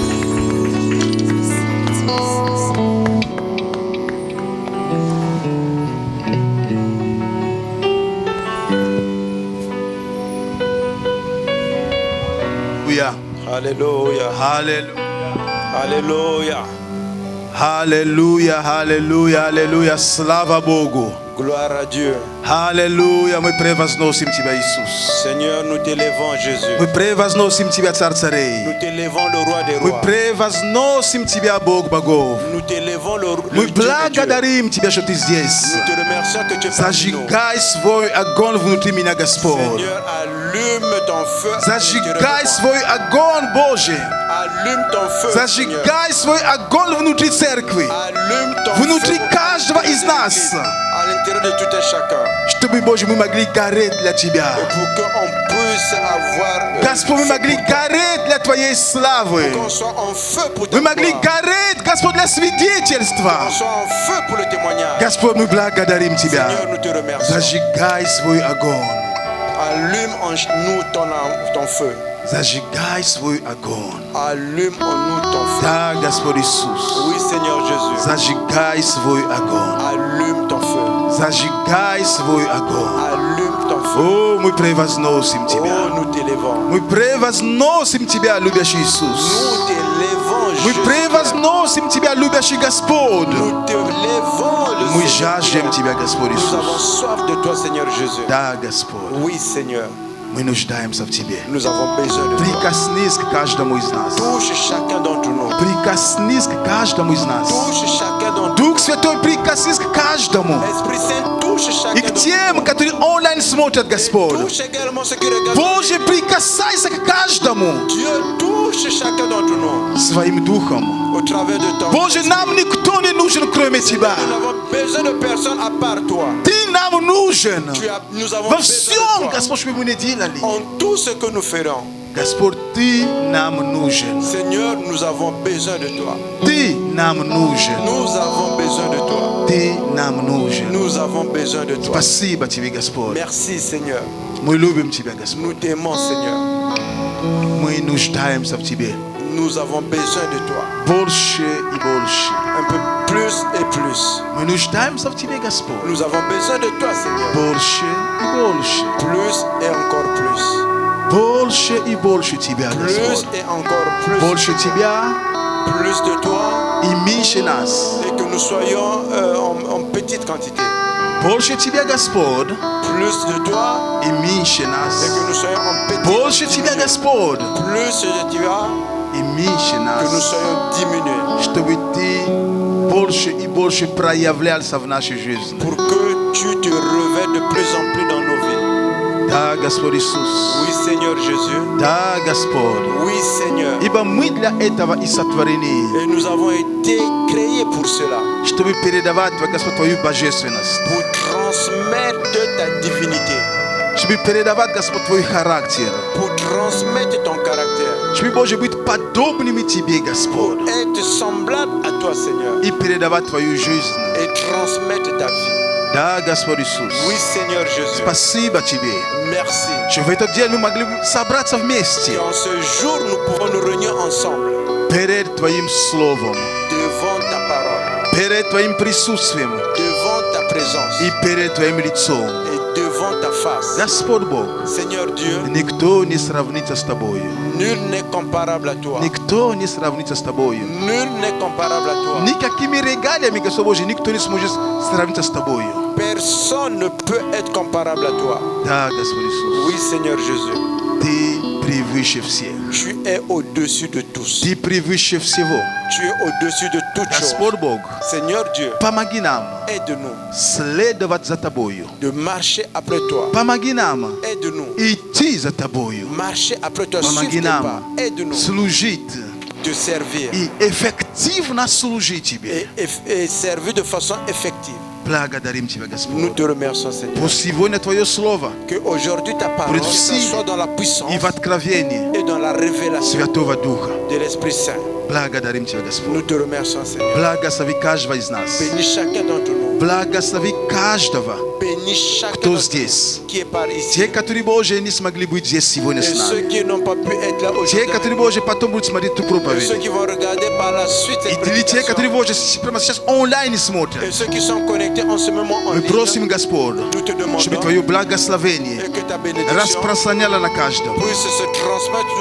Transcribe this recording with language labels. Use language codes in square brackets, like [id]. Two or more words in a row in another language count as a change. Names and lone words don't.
[fr] Alléluia. [ru] Аллилуйя. [fr] Alléluia. [ru] Аллилуйя, аллилуйя, аллилуйя. Слава Богу. [fr] Gloire à Dieu. [ru] Аллилуйя. Мы превозносим Тебя, Иисус. [fr] Seigneur, nous t'élevons, Jésus. [ru] Мы превозносим Тебя, Царь [fr] Nous [ru] царей. [fr] t'élevons, le roi des [ru] Мы [fr] rois. [ru] превозносим Тебя, Бог богов. [fr] Nous t'élevons, le [ru] Мы [fr] Dieu des dieux. [ru] благодарим Тебя, что Ты здесь. [fr] Nous te remercions que tu es parmi nous. [ru] Зажигай свой огонь внутри меня, Господь. [fr] Seigneur, allume ton feu. à [ru] Зажигай [fr] l'intérieur de [ru] свой огонь, Божий. [fr] moi. Allume ton feu, Seigneur. [ru] Зажигай свой огонь внутри церкви. [fr] Allume ton [ru] Внутри [fr] feu [ru] каждого [fr] au [ru] из [fr] sein de [ru] нас. [fr] l'Église, à l'intérieur de tout un chacun. [ru] Чтобы, Боже, мы могли гореть для Тебя. [fr] Et pour qu'on puisse avoir [ru] Господь, мы могли гореть для Твоей славы. [fr] qu'on soit en feu pour ta [ru] Мы могли [fr] gloire. [ru] гореть, Господь, для свидетельства. [fr] Qu'on soit en feu pour le témoignage. [ru] Господь, мы благодарим Тебя. [fr] Seigneur, nous te remercions. [ru] Зажигай свой огонь. [fr] Allume en nous ton feu. [ru] Zajigай свой огонь. [fr] Allume en nous ton feu. [ru] Да, Господь Иисус. [fr] Oui, Seigneur Jésus. [ru] Зажигай свой огонь. [fr] Allume ton feu. [ru] Зажигай свой огонь. [fr] Allume ton feu. [ru] О, мы превозносим Тебя. [fr] Oh, nous t'élevons. [ru] Мы превозносим Тебя, любящий Иисус. [fr] Nous t'élevons, [ru] Мы [fr] Jésus. [ru] превозносим Тебя, любящий Господь. [fr] Nous t'élevons, le [ru] Мы [fr] Seigneur. [ru] жаждем Тебя, Господь [fr] Nous avons [ru] Иисус. [fr] soif de toi, Seigneur Jésus. [ru] Да, Господь. [fr] Oui, Seigneur. [ru] Мы нуждаемся в Тебе. [fr] Nous avons besoin de toi. [ru] Прикоснись к каждому из нас. [fr] Touche chacun d'entre nous. [ru] Прикоснись к каждому из нас. [fr] Touche chacun d'entre nous. [ru] Дух Святой, прикоснись к каждому. [fr] Esprit Saint, touche [ru] И [fr] chacun [ru] к [fr] d'entre [ru] тем, которые онлайн смотрят, [fr] nous. [ru] Господь. [fr] Touche également ceux qui regardent. [ru] Боже, прикасайся к каждому [fr] Dieu touche chacun d'entre nous [ru] своим духом. [fr] au travers de ton [ru] Боже, [fr] esprit. [ru] нам никто не нужен, кроме Тебя. [fr] Nous n'avons besoin de personne à part toi. [ru] Ты нам нужен. [fr] Nous avons [ru] Во [fr] besoin [ru] всем, [fr] de toi. [ru] Господь, что бы мы ни делали. [fr] En tout ce que nous ferons, [ru] Господь, Ты нам нужен. [fr] Seigneur, nous avons besoin de toi. [ru] Ты нам нужен. [fr] Nous avons besoin de toi. [ru] Ты нам нужен. [fr] Nous avons besoin de toi. [ru] Спасибо Тебе, Господь. [fr] Merci, Seigneur. [ru] Мы любим Тебя, Господь. [fr] Nous t'aimons, Seigneur. [ru] Мы нуждаемся в Тебе. [fr] Nous avons besoin de toi. [ru] Больше и больше. [fr] Un peu plus et plus. [ru] Мы нуждаемся в Тебе, Господь. [fr] Nous avons besoin de toi, Seigneur. [ru] Больше и больше. [fr] Plus et encore plus. [ru] Больше и больше Тебя, [fr] Plus [ru] Господь. [fr] et encore plus. [ru] Больше Тебя [fr] Plus de toi. [ru] и меньше нас. [fr] Et que nous soyons en petite quantité. [ru] Больше Тебя, Господь, [fr] Plus de toi. [ru] и меньше [fr] Et que [ru] нас. [fr] nous soyons en petite [ru] Больше Тебя, [fr] quantité. [ru] Господь, [fr] Plus de toi. [ru] и меньше [fr] Que nous [ru] нас. [fr] soyons diminués. [ru] Чтобы Ты больше и больше проявлялся в нашей жизни. [fr] Pour que tu te revêtes de plus en plus dans nos vies. [ru] Да, Господь Иисус. [fr] Oui, Seigneur Jésus. [ru] Да, Господь. [fr] Oui, Seigneur. [ru] Ибо мы для этого и сотворены, [fr] Et nous avons été créés pour cela. [ru] чтобы передавать, Господь, Твою божественность. [fr] Pour transmettre ta divinité. [ru] Чтобы передавать, Господь, Твой характер. [fr] Pour transmettre ton caractère. [ru] Чтобы, Боже, быть подобными Тебе, Господь. [fr] Être semblable à toi, Seigneur. [ru] И передавать Твою жизнь. [fr] Et transmettre ta vie. [ru] Да, Господь Иисус. [fr] Oui, Seigneur Jésus. [ru] Спасибо Тебе, [fr] Merci. [ru] что в этот день мы могли собраться [fr] Et [ru] вместе [fr] en ce jour, nous pouvons nous réunir ensemble [ru] перед Твоим Словом, [fr] devant ta parole, [ru] перед Твоим присутствием [fr] devant ta présence [ru] и перед Твоим лицом. [fr] et devant ta face. [ru] Господь Бог, [fr] Seigneur Dieu, [ru] никто не сравнится с Тобою. [fr] nul n'est comparable à toi. [ru] Никто не сравнится с Тобою. [fr] Nul n'est comparable à toi. [ru] Никакими регалиями, Господь Божий, никто не сможет сравниться с Тобою. [fr] Personne ne peut être comparable à toi. [ru] Да, Господь Иисус, [fr] Oui, Seigneur Jésus. [ru] Ты превыше всех. [fr] Tu es au-dessus de tous. [ru] Ты превыше всего. [fr] Tu es au-dessus de toutes choses. [ru] Господь Бог, [fr] Seigneur Dieu, [ru] помоги нам [fr] aide-nous [ru] следовать за Тобою. [fr] de marcher après toi. [ru] Помоги нам [fr] Aide-nous. [ru] идти за Тобою. [fr] Marcher après toi. [ru] Помоги [fr] Suivre tes pas. [ru] нам [fr] Aide-nous [ru] служить [fr] de servir [ru] и эффективно служить Тебе. [fr] et servir de façon effective. [ru] Благодарим Тебя, [fr] Nous [ru] Господь. [fr] te remercions, Seigneur. [ru] Pour сегодня Твое Слово [fr] Que aujourd'hui ta parole Pour всі soit dans la puissance [ru] и в откровении [fr] et dans la révélation [ru] Святого Духа. [fr] de l'Esprit Saint. [ru] Благодарим Тебя, [fr] Nous [ru] Господь. [fr] te remercions, Seigneur. [ru] Благослови каждого из нас. [fr] Bénis chacun d'entre nous. [ru] Благослови каждого, [fr] Bénis chacun [ru] кто [fr] d'entre [ru] здесь. [fr] nous qui est par ici. [ru] Те, которые, Боже, не смогли быть здесь сегодня [fr] Et [ru] с [fr] ceux [ru] нами. [fr] qui n'ont pas pu être là [ru] Те, [fr] aujourd'hui. [ru] которые, Боже, потом будут смотреть ту [fr] Et ceux [ru] проповедь. [fr] qui vont regarder par la suite cette [ru] Или те, [fr] prédication. [ru] которые, Боже, прямо сейчас онлайн смотрят. [fr] Et ceux qui sont connectés en ce moment en [ru] Мы [fr] ligne. [ru] просим, Господь, [fr] Nous te demandons [ru] чтобы Твое благословение [fr] et que ta bénédiction [ru] распространяло на каждого, [fr] puisse se transmettre